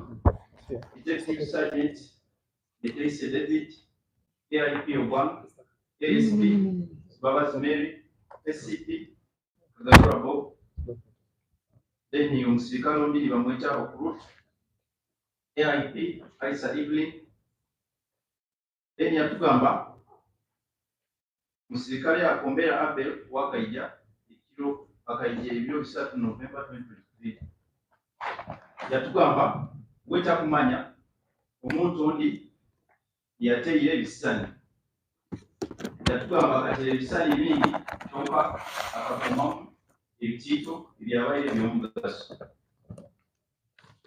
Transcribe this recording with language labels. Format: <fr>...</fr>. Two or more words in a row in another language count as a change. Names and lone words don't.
<en>Detective Sergeant,</en> <nyn>Detective David, AIP Obwang, ASP, Babas Mary, SCP, Kagagura Bob, then omusirikale ombiri bamweta Okurut, AIP, Aisa Evelyn, then yatugamba omusirikale Akombera Abel wakaija ekiro akaija ebiro 3 November 2023. Yatugamba weta kumanya omuntu ondi yateire ebisani. Yatugamba akateire ebisani bingi kyokka akakomamu ebitiito ebyabaire ebyomugaso.</nyn>